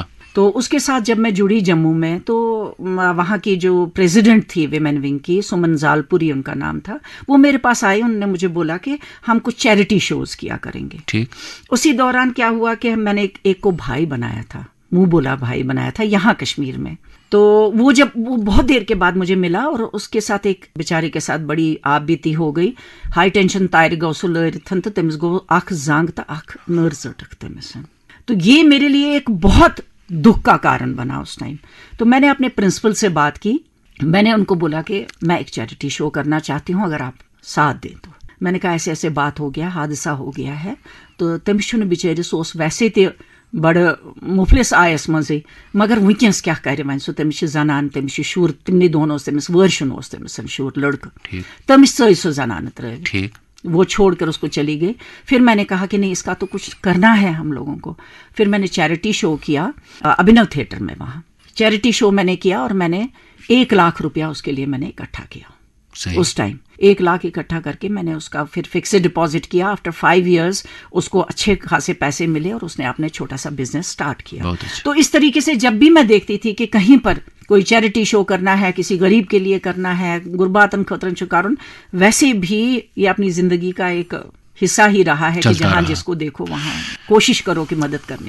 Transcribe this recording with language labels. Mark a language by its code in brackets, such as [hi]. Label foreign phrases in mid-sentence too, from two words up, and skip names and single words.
[hi] तो उसके साथ जब मैं जुड़ी जम्मू में तो वहाँ की जो प्रेसिडेंट थी विमेन विंग की सुमन जालपुरी उनका नाम था वो मेरे पास आई उन्होंने मुझे बोला कि हम कुछ [en] charity shows [hi] किया करेंगे ठीक उसी दौरान क्या हुआ कि मैंने एक को भाई बनाया था मुंह बोला भाई बनाया था यहाँ कश्मीर में तो वो जब वो बहुत देर के बाद मुझे मिला और उसके साथ एक बेचारे के साथ बड़ी आप बीती हो गई [en] high tension [hi] तार [ks] गो सो लरिथन तो तमिस गो अख जंग तो अख नर चटक तमिस [hi] तो ये मेरे लिए एक बहुत दुख का कारण बना उस टाइम तो मैंने अपने प्रिंसिपल से बात की मैंने उनको बोला कि मैं एक [en] charity show [hi] करना चाहती हूँ अगर आप साथ दें तो मैंने कहा ऐसे ऐसे बात हो गया हादसा हो गया है तो [ks] तमिस बिचारिस ओस [hi] वैसे तो [ks] बड़ मुफलिस आयस मजे मगर वुंकस क्या कर वन सो तमिस जनान तमिस शुर तिमने दोन तमिस वर्शन तमिस शुर लड़का तमिस चो सो जनान त्र [hi] वो छोड़कर उसको चली गई फिर मैंने कहा कि नहीं इसका तो कुछ करना है हम लोगों को फिर मैंने [en] charity show [hi] किया अभिनव थिएटर में वहाँ [en] charity show [hi] मैंने किया और मैंने 1 लाख रुपया उसके लिए मैंने इकट्ठा किया उस टाइम 1 लाख इकट्ठा करके मैंने उसका फिर [en] fixed deposit [hi] किया [en] after 5 years [hi] उसको अच्छे खासे पैसे मिले और उसने अपने छोटा सा [en] business start [hi] किया तो इस तरीके से जब भी मैं देखती थी कि कहीं पर कोई [en] charity show [hi] करना है किसी गरीब के लिए करना है [ks] गुरबातन खतरन [hi] कारण वैसे भी ये अपनी जिंदगी का एक हिस्सा ही रहा है कि जहाँ जिसको देखो वहाँ कोशिश करो कि मदद करने